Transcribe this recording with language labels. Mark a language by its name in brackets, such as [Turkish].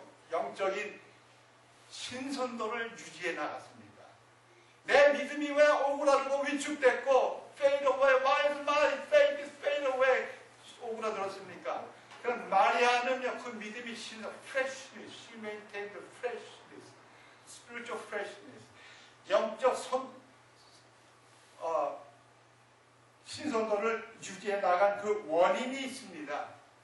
[Korean] 영적인 신선도를 유지해 나갔습니다. 내 믿음이 왜 오그라들고 위축됐고 [English] fade away, why is my faith is fade away [Korean] 오그라들었습니까? 그럼 마리아는요, 그 믿음이 [English] freshness, she maintained the freshness, spiritual freshness, [Korean] 영적 신선도를 유지해 나간 그 원인이 있습니다.